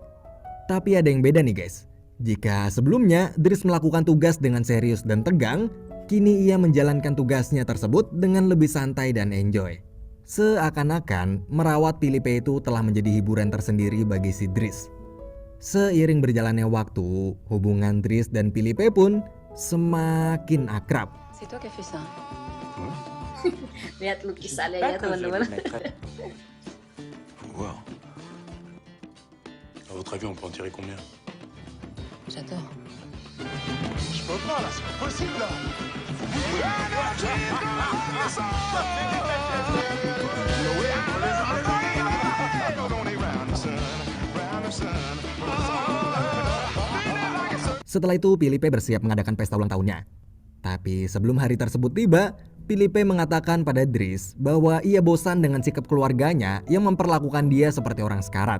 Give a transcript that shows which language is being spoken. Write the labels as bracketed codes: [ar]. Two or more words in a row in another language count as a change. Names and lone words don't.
[id] Tapi ada yang beda nih guys. Jika sebelumnya Dries melakukan tugas dengan serius dan tegang, kini ia menjalankan tugasnya tersebut dengan lebih santai dan enjoy. Seakan-akan merawat Filipe itu telah menjadi hiburan tersendiri bagi si Dries. Seiring berjalannya waktu, hubungan Dries dan Filipe pun semakin akrab. [fr] C'est toi qui as fait ça. [id] Lihat lukisannya ya teman-teman. Wow. [fr] À votre avis, on peut en tirer combien? J'adore. Je peux pas là, c'est pas possible là. [id] Setelah itu Filipe bersiap mengadakan pesta ulang tahunnya. Tapi sebelum hari tersebut tiba, Filipe mengatakan pada Dries bahwa ia bosan dengan sikap keluarganya yang memperlakukan dia seperti orang sekarat.